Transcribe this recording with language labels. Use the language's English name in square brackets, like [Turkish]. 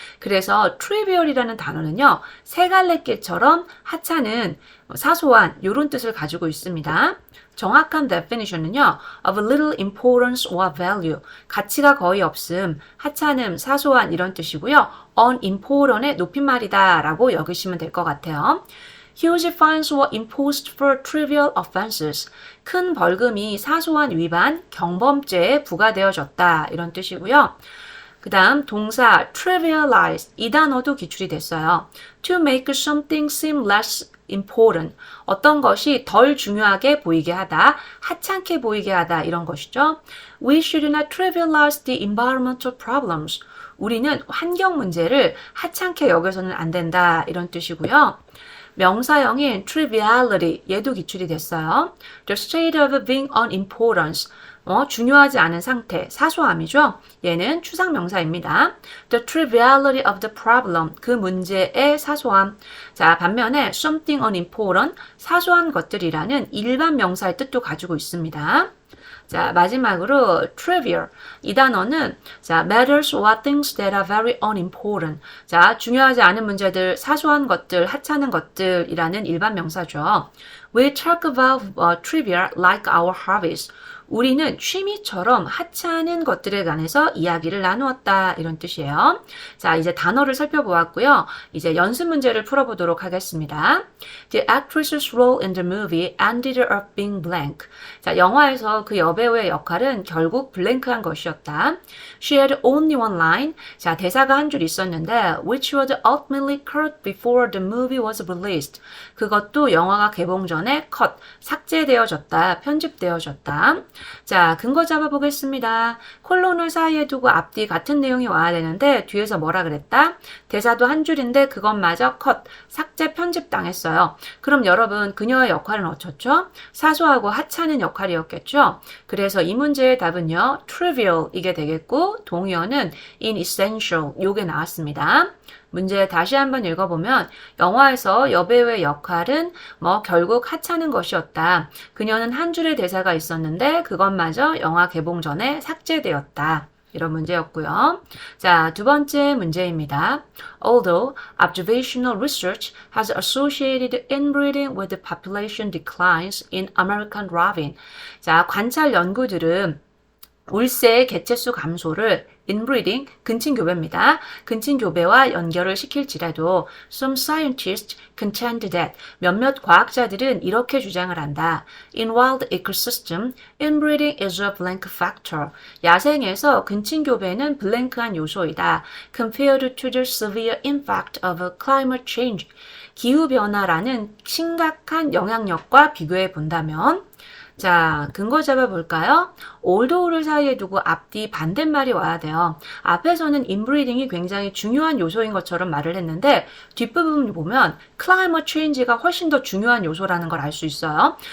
[Korean] 그래서 trivial이라는 단어는요, 세 갈래 길처럼 하찮은 사소한 이런 뜻을 가지고 있습니다. 정확한 definition은요, [English] of little importance or value, [Korean] 가치가 거의 없음, 하찮음, 사소한 이런 뜻이고요. unimportant의 높임말이다 라고 여기시면 될 것 같아요. [English] Huge fines were imposed for trivial offenses. [Korean] 큰 벌금이 사소한 위반, 경범죄에 부과되어졌다 이런 뜻이고요. 그 다음 동사 trivialize 이 단어도 기출이 됐어요. [English] To make something seem less important. [Korean] 어떤 것이 덜 중요하게 보이게 하다, 하찮게 보이게 하다 이런 것이죠. [English] We should not trivialize the environmental problems. [Korean] 우리는 환경 문제를 하찮게 여겨서는 안 된다 이런 뜻이고요. 명사형인 triviality 얘도 기출이 됐어요. [English] The state of being unimportant. [Korean] 중요하지 않은 상태, 사소함이죠. 얘는 추상명사입니다. [English] The triviality of the problem, [Korean] 그 문제의 사소함. 자, 반면에 [English] something unimportant, [Korean] 사소한 것들이라는 일반 명사의 뜻도 가지고 있습니다. 자, 마지막으로 trivial. 이 단어는 자, [English] matters or things that are very unimportant. [Korean] 자, 중요하지 않은 문제들, 사소한 것들, 하찮은 것들이라는 일반 명사죠. [English] We talk about trivial like our hobbies. [Korean] 우리는 취미처럼 하찮은 것들에 관해서 이야기를 나누었다 이런 뜻이에요. 자, 이제 단어를 살펴보았고요. 이제 연습 문제를 풀어보도록 하겠습니다. [English] The actress's role in the movie ended up being blank. [Korean] 자, 영화에서 그 여배우의 역할은 결국 블랭크한 것이었다. [English] She had only one line. [Korean] 자, 대사가 한 줄 있었는데 [English] which was ultimately cut before the movie was released. [Korean] 그것도 영화가 개봉 전에 컷, 삭제되어졌다, 편집되어졌다. 자, 근거 잡아보겠습니다. 콜론을 사이에 두고 앞뒤 같은 내용이 와야 되는데 뒤에서 뭐라 그랬다? 대사도 한 줄인데 그것마저 컷, 삭제 편집 당했어요. 그럼 여러분 그녀의 역할은 어쩌죠? 사소하고 하찮은 역할이었겠죠? 그래서 이 문제의 답은요, trivial 이게 되겠고 동의어는 inessential 요게 나왔습니다. 문제 다시 한번 읽어보면 영화에서 여배우의 역할은 결국 하찮은 것이었다. 그녀는 한 줄의 대사가 있었는데 그것마저 영화 개봉 전에 삭제되었다. 이런 문제였고요. 자, 두 번째 문제입니다. [English] Although observational research has associated inbreeding with the population declines in American robin. [Korean] 자, 관찰 연구들은 울새의 개체수 감소를 inbreeding, 근친교배입니다. 근친교배와 연결을 시킬지라도 [English] some scientists contend that [Korean] 몇몇 과학자들은 이렇게 주장을 한다. [English] In wild ecosystem, inbreeding is a blank factor. [Korean] 야생에서 근친교배는 블랭크한 요소이다. [English] Compared to the severe impact of climate change. [Korean] 기후변화라는 심각한 영향력과 비교해 본다면 자, 근거 잡아볼까요? 올도우를 사이에 두고 앞뒤 반대말이 와야 돼요. 앞에서는 인브리딩이 굉장히 중요한 요소인 것처럼 말을 했는데 뒷부분을 보면 climate change가 훨씬 더 중요한 요소라는 걸 알 수 있어요.